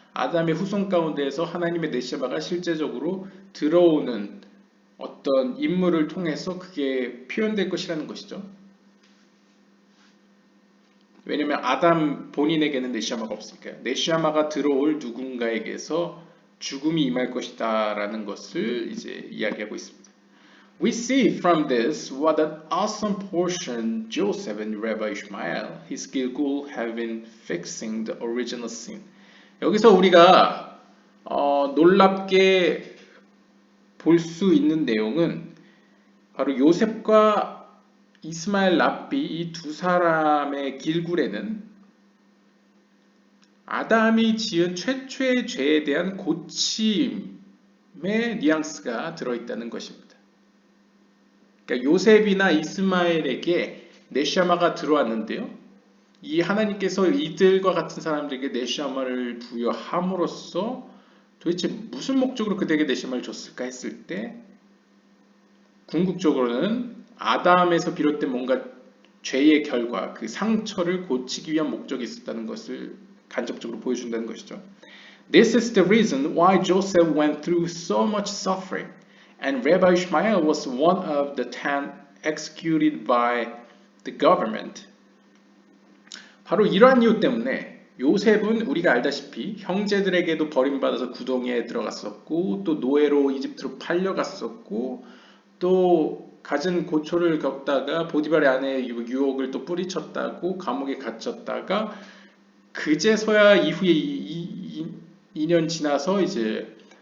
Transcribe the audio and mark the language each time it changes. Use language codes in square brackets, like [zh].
[ko] 아담의 후손 가운데에서 하나님의 네시아마가 실제적으로 들어오는 어떤 인물을 통해서 그게 표현될 것이라는 것이죠. 왜냐하면 아담 본인에게는 네시아마가 없으니까요. 네시아마가 들어올 누군가에게서 죽음이 임할 것이다 라는 것을 이제 이야기하고 있습니다. [en] We see from this what an awesome portion Joseph and Rabbi Ishmael, his Gilgul, have been fixing the original sin. [ko] 여기서 우리가 놀랍게 볼 수 있는 내용은 바로 요셉과 이스마엘 랍비 이 두 사람의 길굴에는 아담이 지은 최초의 죄에 대한 고침의 뉘앙스가 들어있다는 것입니다. 그러니까 요셉이나 이스마엘에게 네시아마가 들어왔는데요. 이 하나님께서 이들과 같은 사람들에게 네시아마를 부여함으로써 도대체 무슨 목적으로 그들에게 네시아마를 줬을까 했을 때 궁극적으로는 아담에서 비롯된 뭔가 죄의 결과, 그 상처를 고치기 위한 목적이 있었다는 것을 간접적으로 보여준다는 것이죠. [en] This is the reason why Joseph went through so much suffering, and Rabbi Ishmael was one of the 10 executed by the government. [ko] 바로 이러한 이유 때문에 요셉은 우리가 알다시피 형제들에게도 버림받아서 구덩이에 들어갔었고 또 노예로 이집트로 팔려갔었고 또 갖은 고초를 겪다가 보디발의 아내의 유혹을 또 뿌리쳤다고 감옥에 갇혔다가 그제서야 이후에 2년 지나서 이제